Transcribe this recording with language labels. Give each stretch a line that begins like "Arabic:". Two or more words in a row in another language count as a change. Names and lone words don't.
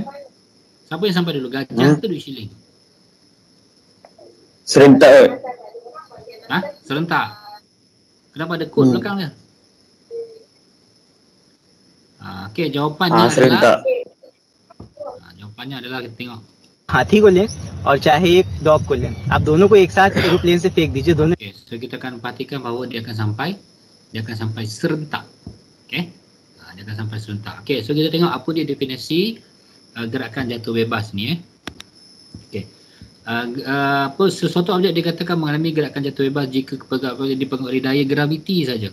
Malay: Siapa yang sampai dulu? Gajah ke duit shilling? Serentak. Serentak. Kenapa ada kod belakang dia? Okey, jawapannya adalah jawapannya adalah kita tengok.
Hindi: हाथी को लें और चाहे एक डॉग को लें, आप दोनों को एक साथ एरोप्लेन से फेंक दीजिए दोनों.
Malay: Okay, so kita akan perhatikan bahawa dia akan sampai serentak. Okey. Dia akan sampai serentak. Okey, so kita tengok apa dia definisi gerakan jatuh bebas ni Okey. Sesuatu objek dikatakan mengalami gerakan jatuh bebas jika dipengaruhi daya graviti saja.